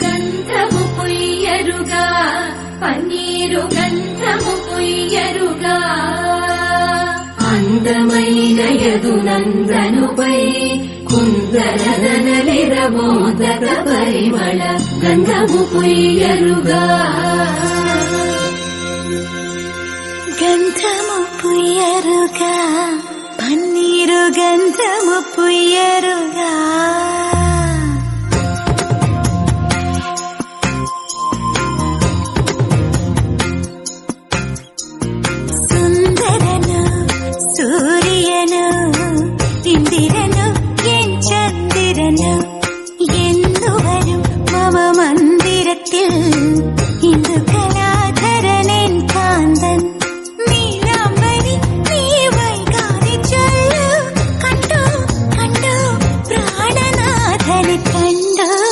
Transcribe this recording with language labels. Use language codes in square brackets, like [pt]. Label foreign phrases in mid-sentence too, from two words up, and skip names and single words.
[te] గంధము పొయ్యరుగా పన్నీరు గంధము పొయ్యరుగా అందమైన యదునందనుపై కుందరదనలిరమోదక పరిమళ గంధము పొయ్యరుగా గంధము పొయ్యరుగా పన్నీరు గంధము పొయ్యరుగా സുന്ദരനു [ml] സൂര്യനു ഇന്ദിരനു എൻ ചന്ദ്രനു എന്നുവരും മമ മന്ദിരത്തിൽ ഇന്ദു കലാധരനൻ കാന്തൻ നീലാംബരി നീ വൈകാതെ ചൊല്ലു കണ്ടു കണ്ടു പ്രാണനാഥനെ കണ്ടു